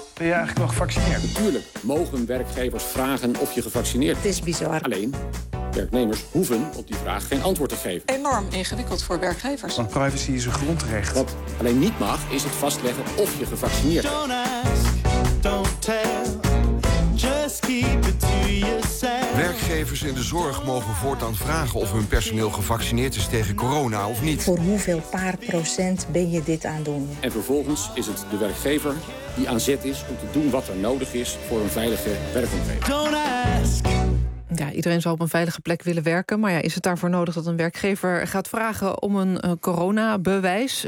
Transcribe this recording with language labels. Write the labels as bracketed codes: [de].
[nl] Ben je eigenlijk nog gevaccineerd? Natuurlijk mogen werkgevers vragen of je gevaccineerd bent. Het is bizar. Alleen, werknemers hoeven op die vraag geen antwoord te geven. Enorm ingewikkeld voor werkgevers. Want privacy is een grondrecht. Wat alleen niet mag, is het vastleggen of je gevaccineerd bent. [en] Don't ask, don't tell. Just keep it to yourself. [nl] Werkgevers in de zorg mogen voortaan vragen of hun personeel gevaccineerd is tegen corona of niet. Voor hoeveel paar procent ben je dit aan doen? En vervolgens is het de werkgever die aan zet is om te doen wat er nodig is voor een veilige werkomgeving. [en] Don't ask, [nl] Ja, iedereen zou op een veilige plek willen werken. Maar ja, is het daarvoor nodig dat een werkgever gaat vragen om een coronabewijs?